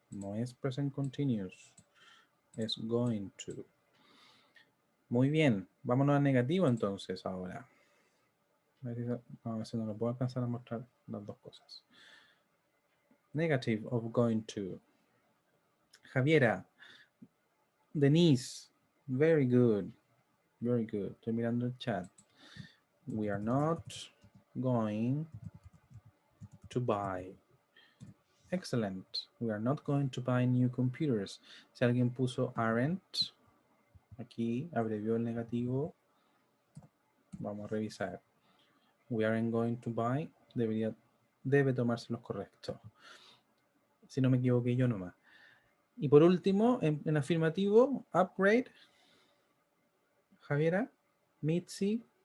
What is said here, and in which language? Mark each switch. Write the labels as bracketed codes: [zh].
[es] No es present continuous. Es going to. Muy bien. Vámonos a negativo entonces ahora. A ver si no lo puedo alcanzar a mostrar las dos cosas. [en] Negative of going to. Javiera. Denise. Very good. Very good. [es] Estoy mirando el chat. [en] We are not going to buy. Excellent. We are not going to buy new computers. [es] Si alguien puso aren't, aquí abrevió el negativo. Vamos a revisar. [en] We aren't going to buy. [es] Debe tomarse los correctos. Si no me equivoqué yo nomás. Y por último, en afirmativo, upgrade. Javiera, Mitzi.